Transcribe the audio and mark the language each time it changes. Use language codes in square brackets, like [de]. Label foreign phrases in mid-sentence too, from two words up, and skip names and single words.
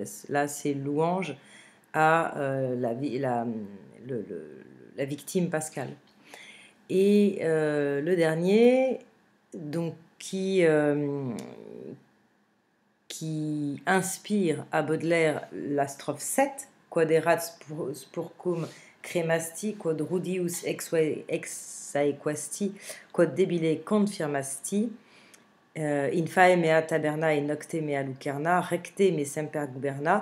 [fr] Là, c'est louange à la victime Pascal. Et le dernier, donc, qui inspire à Baudelaire la strophe 7, [la] quod erat spurcum cremasti, quod rudius exaequasti, quod debile confirmasti, in fae mea taberna et nocte mea lucerna, recte me semper guberna.